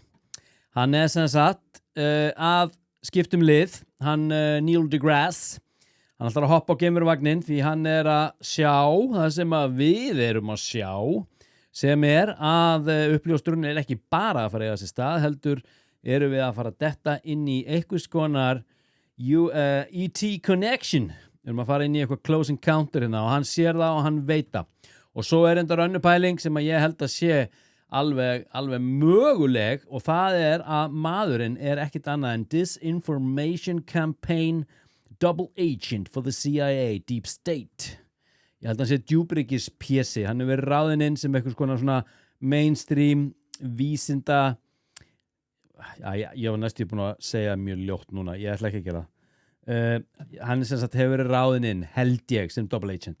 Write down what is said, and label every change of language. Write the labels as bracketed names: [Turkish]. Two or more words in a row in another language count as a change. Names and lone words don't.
[Icelandic] Hann sem sagt að skiptum lið, hann Neil deGrasse, hann ætlar að hoppa á geimveruvagnin því hann að sjá það sem að við erum að sjá, sem að uppljóstrun ekki bara að fara að eiga sér stað, heldur erum við að fara að detta inn í einhvers konar E.T. Connection. Við erum að fara inn í eitthvað [English] close encounter [Icelandic] hérna og hann sér það og hann veit það. Og svo endar önnur pæling sem að ég held að sé alveg möguleg, og það að maðurinn ekkert annað en [English] Disinformation Campaign Double Agent for the CIA Deep State. [Icelandic] Ég held að hann sé djúpryggis pési. Hann verið ráðinn inn sem eitthvað svona mainstream vísinda. Ég var næstu búin að segja mjög ljótt núna, ég ætla ekki að gera það. Hann sem sagt hefur verið ráðinn inn, held ég, sem [English] double agent.